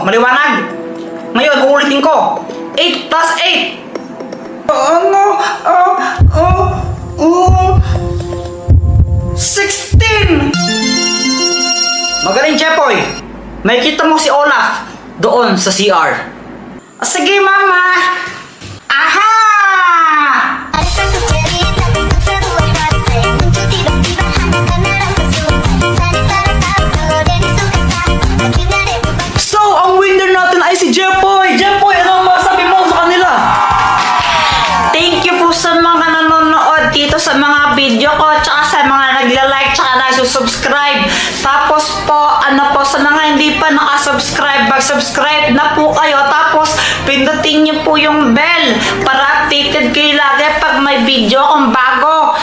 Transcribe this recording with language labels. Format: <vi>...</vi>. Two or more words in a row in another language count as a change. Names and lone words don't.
<tl>Maliwanag. Ngayon, uulitin ko. 8 plus 8. 16! Magaling, Jepoy. Makikita mo si Olaf doon sa CR. Sige, Mama. Aha!</tl> <id>Ada satu cerita tentang sebuah rasa yang muncul tiba-tiba hanya karena rasa suka. Saling tahu kalau dia disuka sama. Akhirnya dia berubah.</id> <tl>So, ang winner natin ay si Jepoy. Jepoy, ano ang masabi mo sa kanila?</tl> <en>Thank you</en> <tl>po sa mga nanonood dito sa mga video ko, tsaka sa mga nagla-like, tsaka nagsusubscribe. Tapos po, sa mga hindi pa nakasubscribe, mag-subscribe na po kayo. Tapos, pindutin niyo po yung bell para updated kayo lagi pag may video kong bago.</tl>